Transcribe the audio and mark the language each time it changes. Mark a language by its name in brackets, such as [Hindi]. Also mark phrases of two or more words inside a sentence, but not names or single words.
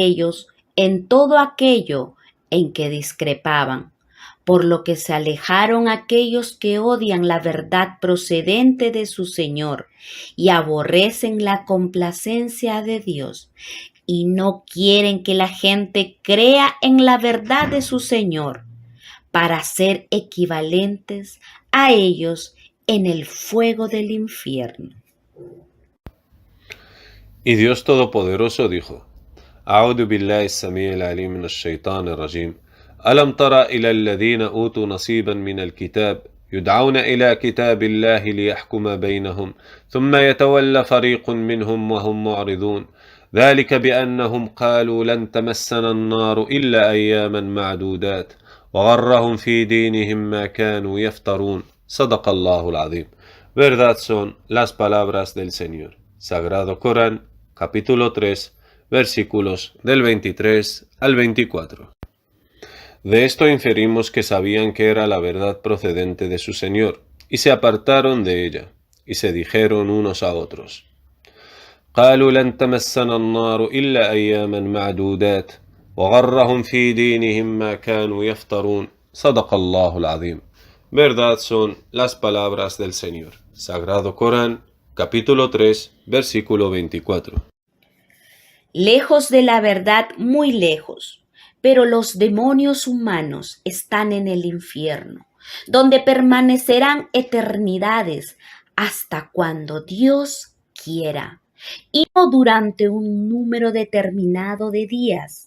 [Spanish] ellos en todo aquello en que discrepaban, por lo que se alejaron aquellos que odian la verdad procedente de su Señor y aborrecen la complacencia de Dios y no quieren que la gente crea en la verdad de su Señor para ser equivalentes a ellos en el fuego del infierno. Y Dios Todopoderoso dijo, [Arabic] أعوذ بالله السميع العليم من الشيطان الرجيم ألم تر إلى الذين أوتوا نصيبا من الكتاب يدعون إلى كتاب الله ليحكم بينهم ثم يتولى فريق منهم وهم معرضون ذلك بأنهم قالوا لن تمسنا النار إلا أياما معدودات وغرهم في دينهم ما كانوا يفترون. صدق الله العظيم. [Spanish] Verdad son las palabras del Señor. Sagrado Corán, capítulo 3, versículos del 23 al 24. De esto inferimos que sabían que era la verdad procedente de su Señor, y se apartaron de ella, y se dijeron unos a otros, [Arabic] قالوا لن تمسنا النار إلا أياما معدودات وغرهم في دينهم ما كانوا يفترون. صدق الله العظيم. [Spanish] Verdad son las palabras del Señor. Sagrado Corán, capítulo 3, versículo 24. Lejos de la verdad, muy lejos, pero los demonios humanos están en el infierno, donde permanecerán eternidades hasta cuando Dios quiera, y no durante un número determinado de días.